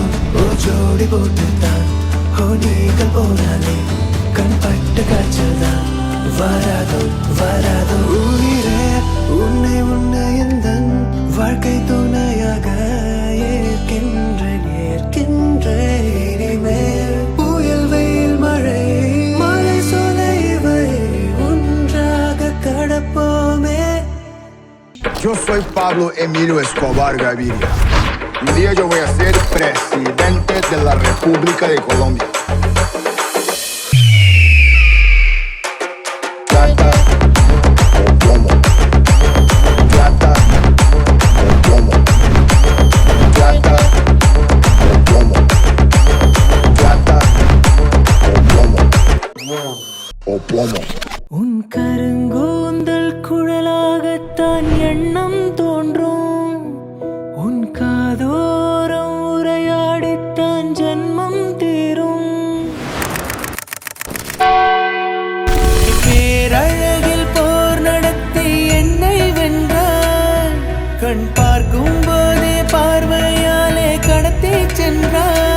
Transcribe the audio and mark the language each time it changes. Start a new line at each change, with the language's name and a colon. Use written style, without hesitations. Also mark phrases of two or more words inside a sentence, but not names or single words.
Tamil: ஓ ஜோடி போட்டுத்தான் ஓ நீங்கள் போனாலே கண்பட்ட காய்ச்சல் தான் வராதோ வராதோ உயிரே உன்னை உன்னை எந்தன் வாழ்க்கை துணையாக ஏற்கின்றேன் ஏற்கின்றேன் இனிமேல் புயல் வெயில் மழை மழை சொலைவை ஒன்றாக கடப்போமே.
Spanish: Yo soy Pablo Emilio Escobar Gaviria. Un día yo voy a ser presidente de la República de Colombia. Plata o plomo. Plata o plomo. Plata o plomo. Plata o plomo. O plomo.
Tamil: உன் கருங்கூந்தல் குழலாகத்தான் எண்ணம் தோன்றும் உன் காதோரம் உரையாடித்தான் ஜன்மம் தீரும் பேரழகில் போர் நடத்தி என்னை வென்றான் கண் பார்க்கும் போதே பார்வையாலே கடத்தி சென்றான்.